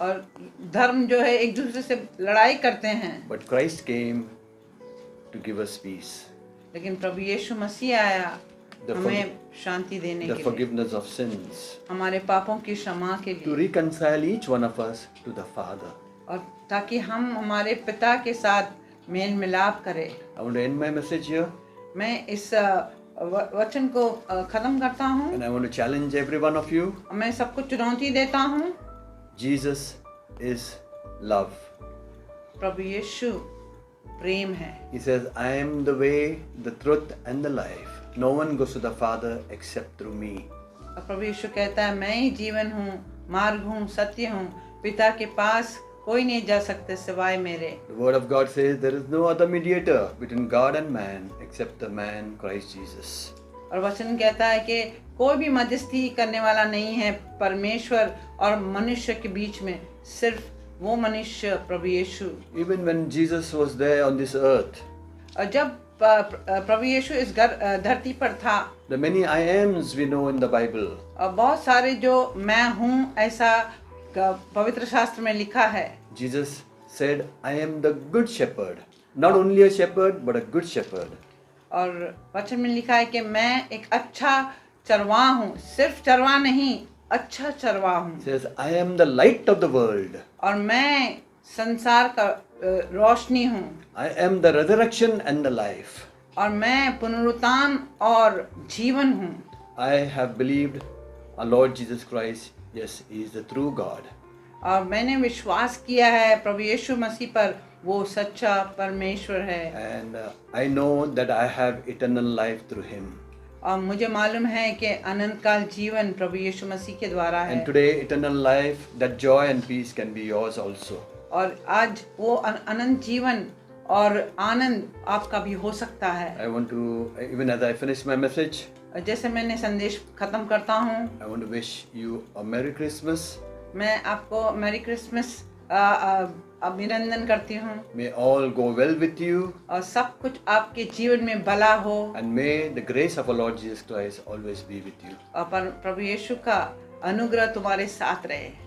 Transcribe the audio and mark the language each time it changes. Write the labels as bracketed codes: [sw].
[hi] और धर्म जो है एक दूसरे से लड़ाई करते हैं। [en] But Christ came to give us peace. [hi] लेकिन प्रभु यीशु मसीह आया [en] The [hi] हमें शांति देने [en] The [hi] के लिए, [en] forgiveness of sins. [hi] हमारे पापों की क्षमा के [en] To [hi] लिए, [en] reconcile each one of us to the Father. [hi] और ताकि हम हमारे पिता के साथ मेल मिलाप करें। [en] I want to end my message here. [hi] मैं इस वचन को खत्म करता हूँ। [en] And I want to challenge every one of you. [hi] मैं सबको चुनौती देता हूँ। [en] Jesus is love. [hi] प्रभु यीशु प्रेम है। [en] He says, I am the way, the truth and the life. No one goes to the Father except through me. [hi] और प्रभु यीशु कहता है, मैं ही जीवन हूँ, मार्ग हूँ, सत्य हूँ, पिता के पास कोई नहीं जा सकते सिवाय मेरे। [en] The word of God says there is no other mediator between God and man except the man Christ Jesus. [hi] और वचन कहता है कि कोई भी मध्यस्थी करने वाला नहीं है परमेश्वर और मनुष्य के बीच में, सिर्फ वो मनुष्य प्रभु यीशु। [en] Even when Jesus was there on this earth, [hi] और जब प्रभु यीशु इस धरती पर था, [en] the many I ams we know in the Bible. [hi] और बहुत सारे जो मैं हूँ ऐसा पवित्र शास्त्र में लिखा है। [en] Jesus said, I am the good shepherd. Not only a shepherd, but a good shepherd. [hi] और वचन में लिखा है कि मैं एक अच्छा चरवाहा हूँ, सिर्फ चरवाहा नहीं, अच्छा चरवाहा हूँ। [en] Says, I am the light of the world. [hi] और मैं संसार का रोशनी हूँ। [en] I am the resurrection and the life. [hi] और मैं पुनरुत्थान और जीवन हूँ। [en] I have believed our Lord Jesus Christ. Yes, He is the true God. [hi] और मैंने विश्वास किया है प्रभु यीशु मसीह पर, वो सच्चा परमेश्वर है। [en] And I know that I have eternal life through Him. [hi] और मुझे मालूम है कि अनंत काल जीवन प्रभु यीशु मसीह के द्वारा है। [en] And today, eternal life, that joy and peace can be yours also. [hi] और आज वो अनंत जीवन और आनंद आपका भी हो सकता है। [en] I want to, even as I finish my message, [hi] जैसे मैंने संदेश खत्म करता हूँ, [en] I want to wish you a Merry Christmas. [hi] मैं आपको मैरी क्रिसमस अभिनंदन करती हूँ। [en] May all go well with you. [hi] और सब कुछ आपके जीवन में भला हो। [en] And may the grace of our Lord Jesus Christ always be with you. [hi] और प्रभु यीशु का अनुग्रह तुम्हारे साथ रहे।